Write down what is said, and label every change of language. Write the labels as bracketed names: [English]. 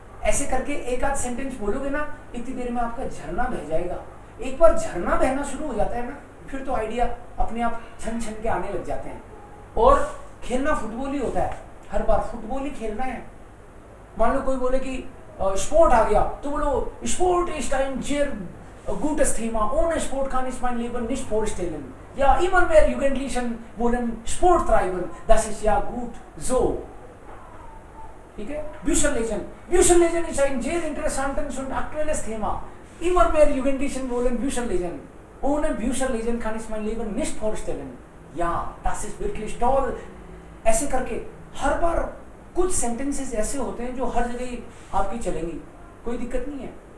[Hindi] ऐसे करके एक आध सेंटेंस बोलोगे ना, इतनी देर में आपका झरना बह जाएगा। एक बार झरना बहना शुरू हो जाता है ना, फिर तो आइडिया अपने आप छन के आने लग जाते हैं। और खेलना फुटबॉल ही होता है, हर बार फुटबॉल ही खेलना है। मान लो कोई बोले कि स्पोर्ट आ गया तो बोलो स्पोर्ट इस टाइम जेर [German] gutes Thema, ohne Sport kann ich mein Leben nicht vorstellen. Ja, immer mehr Jugendlichen wollen Sport treiben, das ist ja gut so. [Hindi] ठीक है? Bücherlesen. [German] Bücherlesen ist ein sehr interessantes und aktuelles Thema. Immer mehr Jugendlichen wollen Bücher lesen. Ohne Bücher lesen kann ich mein Leben nicht vorstellen. Ja, das ist wirklich toll. [Hindi] ऐसे करके हर बार कुछ sentences ऐसे होते हैं जो हर जगह आपकी चलेंगी, कोई दिक्कत नहीं है।